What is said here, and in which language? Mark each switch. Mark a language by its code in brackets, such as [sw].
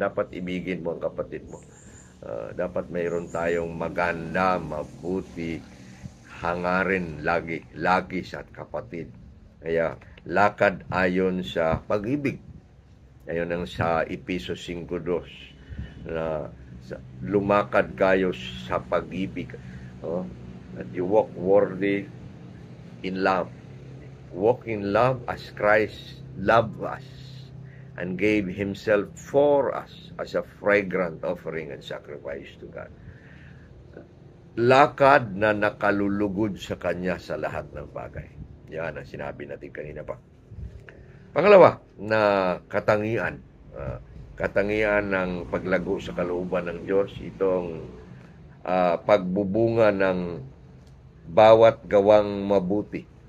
[tl] Dapat ibigin mo ang kapatid mo. Dapat mayroon tayong maganda, mabuti, hangarin lagi sa kapatid. Kaya lakad ayon sa pag-ibig. Ayon ang sa Efesos 5:2 na lumakad kayo sa pag-ibig. [en] That you walk worthy in love. Walk in love as Christ loved us and gave Himself for us as a fragrant offering and sacrifice to God. [tl] Lakad na nakalulugod sa Kanya sa lahat ng bagay. Yan ang sinabi natin kanina pa. Pangalawa, na katangian. Katangian ng paglago sa kalooban ng Diyos. Itong pagbubunga ng bawat gawang mabuti.